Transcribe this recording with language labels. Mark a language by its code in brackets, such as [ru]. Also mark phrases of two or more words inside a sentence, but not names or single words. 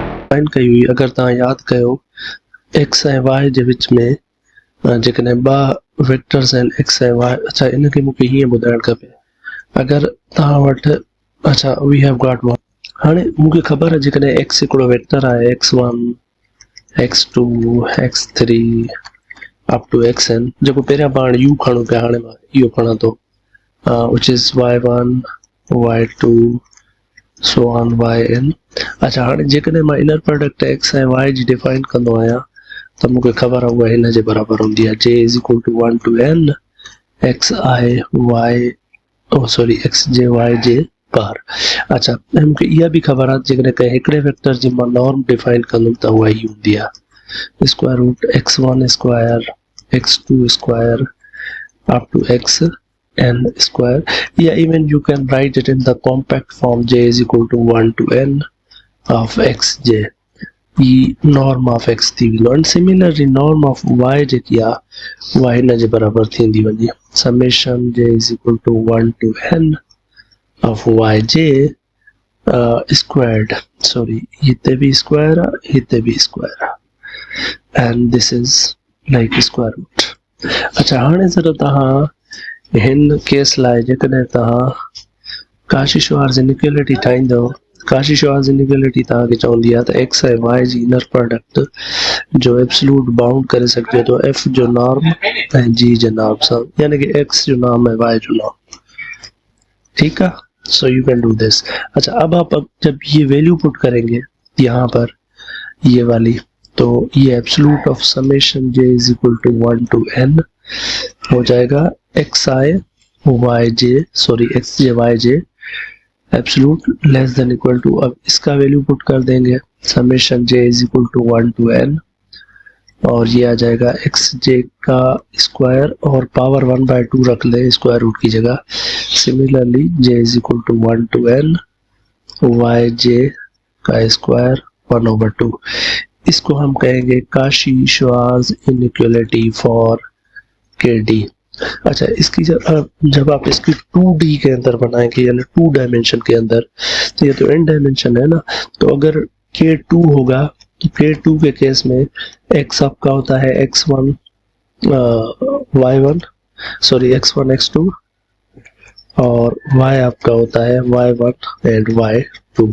[sd] डिफाइन कई हुई अगर तव्हां यादि कयो एक्स ऐं वाई जे विच में जेकॾहिं ॿ वेक्टर्स आहिनि एक्स ऐं वाई। अच्छा इनखे मूंखे हीअं ॿुधाइणु खपे अगरि तव्हां वटि अच्छा [en] we have got one. [sd] हाणे मूंखे ख़बर आहे जेकॾहिं एक्स हिकिड़ो वेक्टर आहे x1 x2 x3 [en] up to [sd] xn जेको पहिरियां पाण यू खणूं पिया हाणे मां इहो खणां थो [en] which is y1 y2 so on yn। [sd] अच्छा हाणे जेकॾहिं मां [en] inner product [sd] एक्स ऐं वाई जी डिफाइन कंदो आहियां त मूंखे ख़बर आहे उहा हिन जे बराबरि हूंदी आहे [en] j is equal to 1 to n x i y sorry [sd] एक्स जे वाई जे बार। अच्छा ऐं मूंखे इहा बि ख़बर आहे जेकॾहिं कंहिं हिकिड़े वेक्टर जी मां नॉर्म डिफाइन कंदुमि त उहा ई हूंदी आहे [en] square root x1 square x2 square up to xn square. Yeah, even you can write it in the compact form j is equal to 1 to n of xj e norm of x [sd] थी वेंदो। [en] and similarly norm of y [sd] जेकी आहे उहा हिन जे बराबरि थींदी वञे [en] summation j is equal to 1 to n of yj squared sorry [sd] हिते भी स्क्वायर आहे हिते भी स्क्वायर आहे [en] and this is like square root। [sd] अच्छा हाणे ज़रा तव्हां हिन केस लाइ जेकॾहिं तव्हां काशी-श्वार्ज़ इनइक्वालिटी ठाहींदव काशी-श्वार्ज़ इनइक्वालिटी तव्हांखे चवंदी आहे त एक्स ऐं वाई जी [en] inner product [sd] जो [en] absolute bound [sd] करे सघिजे थो एफ जो नॉर्म ऐं जी जे नॉर्म सां यानी कि एक्स जो नॉर्म ऐं वाई जो नॉर्म। [hi] ठीक है [en] so you can do this. [hi] अच्छा अब आप जब ये वैल्यू पुट करेंगे यहाँ पर ये वाली तो ये [en] absolute of summation j is equal to 1 to n [hi] हो जाएगा [en] x i y j sorry x j y j absolute less than equal to. [hi] अब इसका वैल्यू पुट कर देंगे [en] summation j is equal to 1 to n [hi] और ये आ जाएगा एक्स जे का स्क्वायर और पावर 1/2 रख ले [en] square root [hi] की जगह। [en] similarly j is equal to 1 to n y j का स्क्वायर 1/2। [hi] इसको हम कहेंगे काशी-श्वार्ज़ [en] inequality for K D. [hi] अच्छा इसकी जब आप इसकी 2D के अंदर बनाएंगे यानी 2 डायमेंशन के अंदर तो ये तो n डायमेंशन है ना तो अगर K2 होगा तो K2 के केस में x आपका होता है [en] x1 y1 sorry x1 x2 [hi] और y आपका होता है [en] y1 and y2.